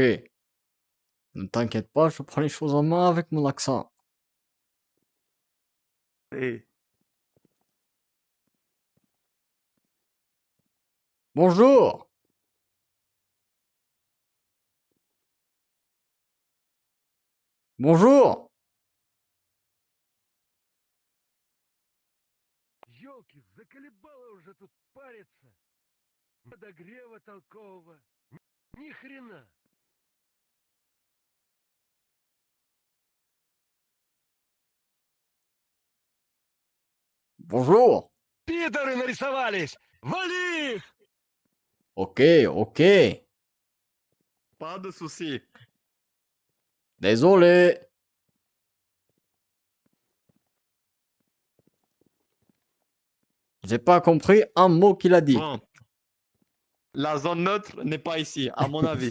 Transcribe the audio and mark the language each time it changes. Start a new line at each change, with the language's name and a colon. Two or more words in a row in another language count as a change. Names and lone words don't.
French: Ne t'inquiète pas, je prends les choses en main avec mon accent. Hey. Bonjour. Bonjour.
Russian: Ёлки, заколебало уже тут париться. Подогрева толкового. Ни хрена.
French: Bonjour.
Russian: Пидоры нарисовались! Вали их!
French: Ok, ok. Pas de soucis. Désolé. J'ai pas compris un mot qu'il a dit. Bon. La zone neutre n'est pas ici, à mon avis.